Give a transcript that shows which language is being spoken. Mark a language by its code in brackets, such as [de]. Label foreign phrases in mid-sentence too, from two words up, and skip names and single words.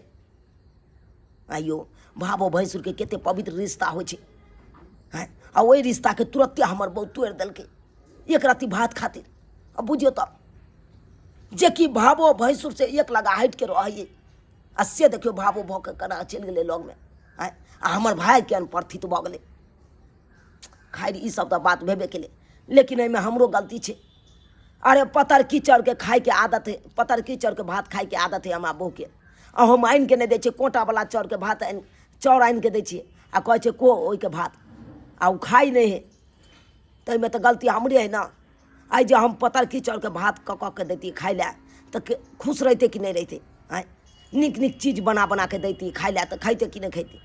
[mai] आइयो भावो भैंसुर के केते पवित्र रिश्ता होइ छै आ ओहि रिश्ता के तुरंते हमर बौ तोड़ देलकै एक राति भात खातिर। अब बुझियो तो जे कि भावो भैंसुर से एक लगा हट के रहिए आ से देखियो भावो भ के कना चल गेलै लग में आ हमर भाई के अनप्रथित भ गेलै। खैर ई सब तो बात भेबे केलै लेकिन एहिमे हमरो गलती छै। अरे पतर कीचड़ के खाए के आदत है, पतर कीचड़ के भात खाए के आदत है हमरा बहू के आ हम आनि के नहीं दै छियै कोटा वाला चाउर के भात चाउर आनि के दै छियै आ कहै छै को ओहि के भात आ उ खाई नहीं है तो एहिमे तो गलती हमरे है ना। आई जे हम पतर कीचड़ के भात कऽ के दैती खाई ला तो खुश रहते कि नहीं रहते आय निक निक चीज बना बना के दैती खाई ला तो खैते कि नहीं खैते।